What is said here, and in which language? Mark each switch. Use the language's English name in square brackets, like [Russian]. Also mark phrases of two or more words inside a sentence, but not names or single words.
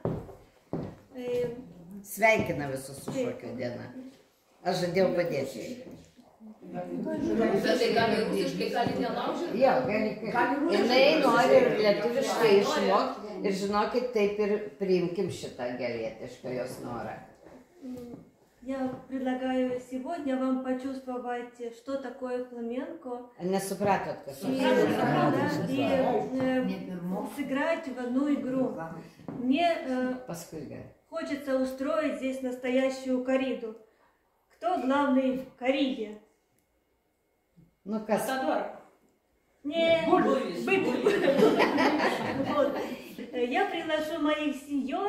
[Lithuanian] Sveikina visus su šokio diena. Aš žadėjau padėti. Bet tai gali rusiškai, gali nelaužyti? Jo, gali. Jinai nori lietuviškai išmokti ir žinokit, taip ir priimkim šitą gerietišką jos norą. [Russian] Я предлагаю сегодня вам почувствовать, что такое фламенко. [Lithuanian] Nesupratot, kas [Russian] И сыграть в одну игру. Мне хочется устроить здесь настоящую кориду. Кто главный в кориде? [Lithuanian] Ну, kas? [Russian] Не, я приглашу моих сеньор.